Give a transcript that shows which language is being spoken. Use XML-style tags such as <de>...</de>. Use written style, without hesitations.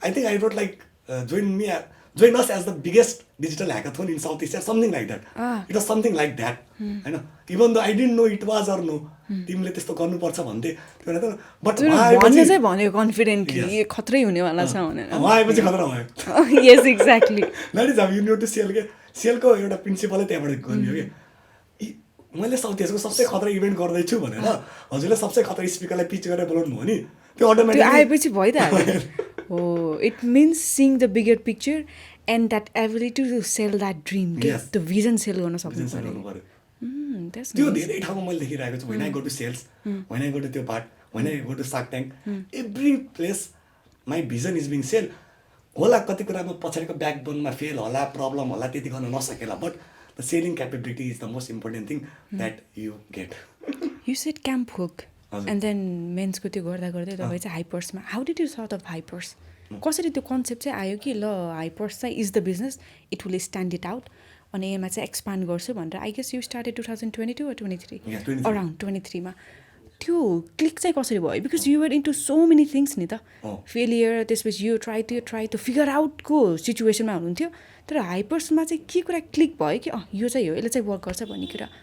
<en>I think I wrote like join us as the biggest digital hackathon in South Asia, something like that. It was something like that. होइन, even though I didn't know it was or no.</en> <ne>तिमीले त्यस्तो गर्नुपर्छ भन्थे but भन्ने चाहिँ भन्यो confidently खतरै हुनेवाला छ भनेर. आएपछि खतरा भयो.</ne> <en>Yes exactly. That is how you need to sell के.</en> <ne>सेलको एउटा प्रिन्सिपलै त्यहाँबाट गर्ने हो कि मैले साउथ एसियाको सबसे खतरा इभेन्ट गर्दैछु भनेर हजुरले सबसे खतरा स्पिकरलाई पिच गरेर बोलाउनु भयो नि, त्यो अटोमेटिक आएपछि भइहाल्यो.</ne> <en>Oh, it means seeing the bigger picture and that ability to sell that dream. Yes. The vision sell</en> <ne>गर्न सक्नु पर्यो.</ne> <en>That's</en> <ne>त्यो धेरै ठाउँमा मैले देखिरहेको छु.</ne> <en>When I go to sales, when I go to</en> <ne>त्यो part,</ne> <en>when I go to Shark Tank, every place my vision is being sold.</en> <ne>होला कति कुरामा पछाडिको ब्याकबोनमा फेल होला प्रब्लम होला त्यति गर्न नसकेला</ne> <en>but the selling capability is the most important thing that you get</en> <ne>you said camp hook and then मेन्सको त्यो गर्दा गर्दै तपाईँ चाहिँ हाइपर्समा</ne> <en>how did you sort of Hypers</en> <ne>कसरी त्यो कन्सेप्ट चाहिँ आयो कि ल हाइपर्स चाहिँ</ne> <en>is the business it will stand it out</en> <ne>अनि यसमा चाहिँ एक्सपान्ड गर्छु भनेर</ne> <en>I guess you started 2022 or 23</en> <ne>around 23मा त्यो क्लिक चाहिँ कसरी भयो</ne> <en>because you were into so many things</en> <ne>नि त फेलियर त्यसपछि यो ट्राई टु फिगर आउटको सिचुएसनमा हुनुहुन्थ्यो तर हाइपर्समा चाहिँ के कुरा क्लिक भयो कि यो चाहिँ हो यसले चाहिँ वर्क गर्छ भन्ने कुरा</ne>